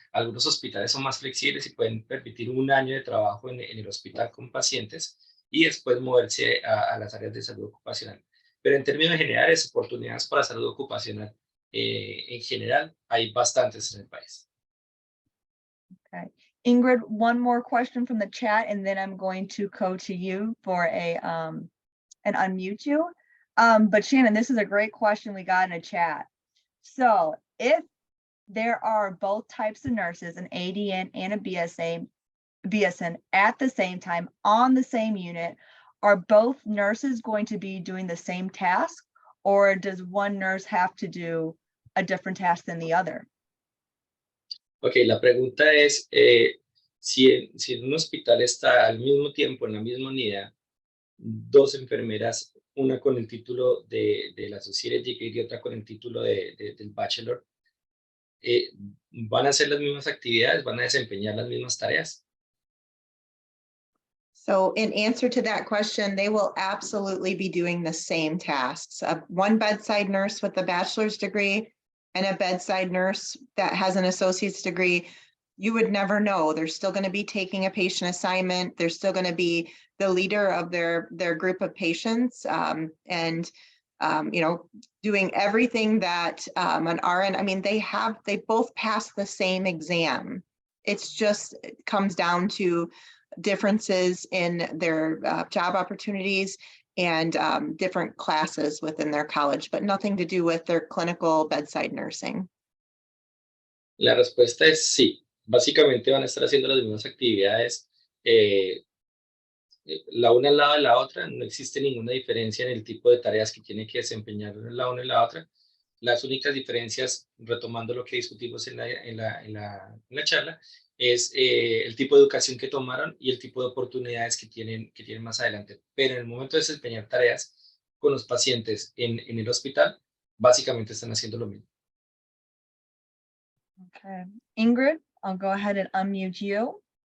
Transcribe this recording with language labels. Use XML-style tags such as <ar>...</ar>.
<es>Algunos hospitales son más flexibles y pueden permitir 1 año de trabajo en el hospital con pacientes y después moverse a las áreas de salud ocupacional. Pero en términos generales, oportunidades para salud ocupacional en general hay bastantes en el país.</es> <en>Okay, Ingrid, one more question from the chat, and then I'm going to go to you for and unmute you. But Shannon, this is a great question we got in a chat. So if there are both types of nurses, an ADN and a BSN at the same time on the same unit, are both nurses going to be doing the same task, or does one nurse have to do a different task than the other?</en> <es>Ok, la pregunta es, si en un hospital está al mismo tiempo, en la misma unidad, 2 enfermeras, una con el título de la Associate Degree y otra con el título del Bachelor, ¿van a hacer las mismas actividades? ¿Van a desempeñar las mismas tareas?</es> <en>So in answer to that question, they will absolutely be doing the same tasks. One bedside nurse with a bachelor's degree and a bedside nurse that has an associate's degree, you would never know. They're still going to be taking a patient assignment. They're still going to be the leader of their group of patients. And doing everything that an RN, I mean, they both pass the same exam. It comes down to differences in their job opportunities and different classes within their college, but nothing to do with their clinical bedside nursing.</en> <es>La respuesta es sí. Básicamente van a estar haciendo las mismas actividades, la una al lado de la otra. No existe ninguna diferencia en el tipo de tareas que tiene que desempeñar la una y la otra. Las únicas diferencias, retomando lo que discutimos en la charla, es el tipo de educación que tomaron y el tipo de oportunidades que tienen más adelante. Pero en el momento de desempeñar tareas con los pacientes en el hospital, básicamente están haciendo lo mismo.</es> <en>Okay. Ingrid, I'll go ahead and unmute you.</en>